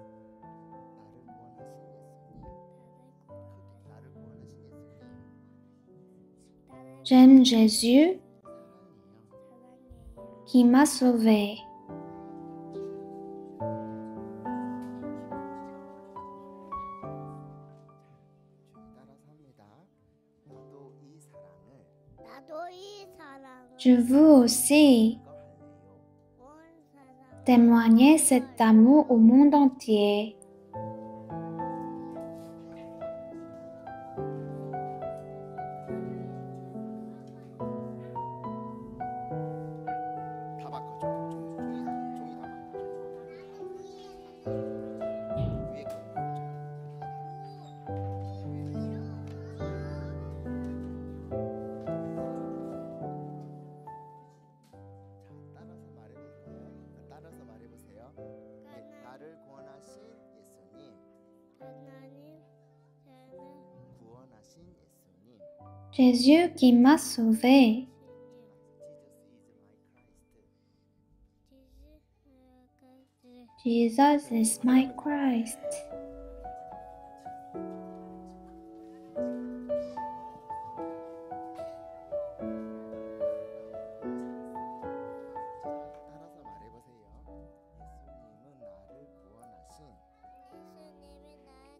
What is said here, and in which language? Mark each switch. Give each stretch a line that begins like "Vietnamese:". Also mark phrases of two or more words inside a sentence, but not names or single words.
Korean: 나를 구원하신 예수님.
French: J'aime Jésus
Korean: 사랑해요.
French: qui m'a sauvé.
Korean: 따라서 합니다. 나도 이 사랑을
French: Je veux aussi
Korean: 이거 할래요. 온 세상
French: témoigner cet amour au monde entier.
Korean: 다 바꿔줘. 종이 다 바꿔줘. 위에 거 바꿔줘. 자, 따라서 말해보세요. 나를 구원하신 예수님. 하나님 저는 구원하신 예수님.
French: Jésus qui m'a sauvé.
English: Jesus is my Jesus is my Christ. Christ.
Korean: 따라서 말해보세요. 예수님은 나를 구원하신 예수님이 나를